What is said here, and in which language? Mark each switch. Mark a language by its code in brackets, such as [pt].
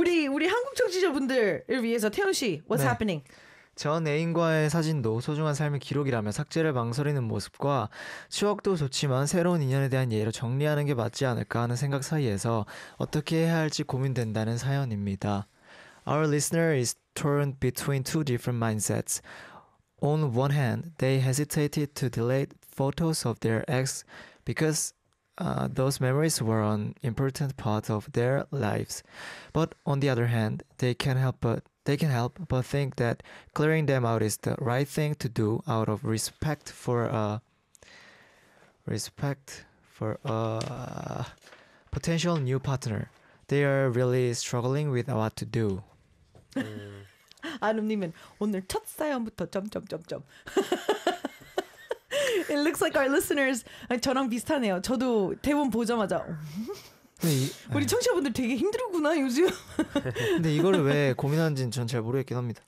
[ko] 우리 한국 청취자분들을 위해서 태훈 씨, [en] what's happening? [ko] 전 애인과의 사진도 소중한 삶의 기록이라며 삭제를 망설이는 모습과 추억도 좋지만 새로운 인연에 대한 예의로 정리하는 게 맞지 않을까 하는 생각 사이에서 어떻게 해야 할지 고민된다는 사연입니다. [en] Our listener is torn between two different mindsets. On one hand, they hesitated to delete photos of their ex because those memories were an important part of their lives. But on the other hand, they can help but think that clearing them out is the right thing to do out of respect for a potential new partner. They are really struggling with what to do. [ko] 아름님은 오늘 첫 사연부터 점점점점. [en] It looks like our listeners [ko] 저랑 비슷하네요. 저도 대본 보자마자. 우리 청취자분들 되게 힘들구나 요즘. 근데 이거를 왜 고민하는지는 전 잘 모르겠긴 합니다.